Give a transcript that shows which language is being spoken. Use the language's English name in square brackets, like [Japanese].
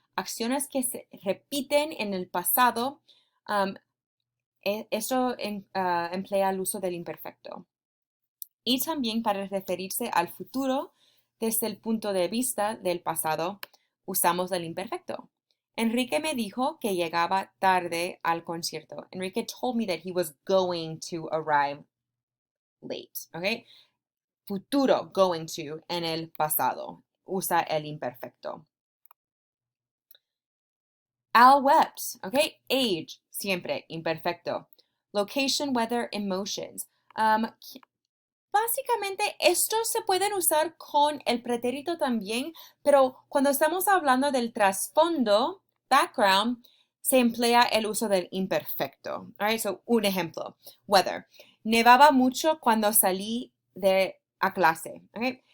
[Spanish] Acciones que se repiten en el pasado, eso emplea el uso del imperfecto. Y también para referirse al futuro, desde el punto de vista del pasado, usamos el imperfecto. Enrique me dijo que llegaba tarde al concierto. [English] Enrique told me that he was going to arrive late, ¿ok? [Spanish] Futuro, going to, en el pasado. Usa el imperfecto. [English] Al wept, ¿ok? Age, [Spanish] siempre, imperfecto. [English] Location, weather, emotions. [Spanish] Básicamente, estos se pueden usar con el pretérito también, pero cuando estamos hablando del trasfondo, background, se emplea el uso del imperfecto. [English] All right, so [Spanish] un ejemplo, weather. Nevaba mucho cuando salí a clase. Okay?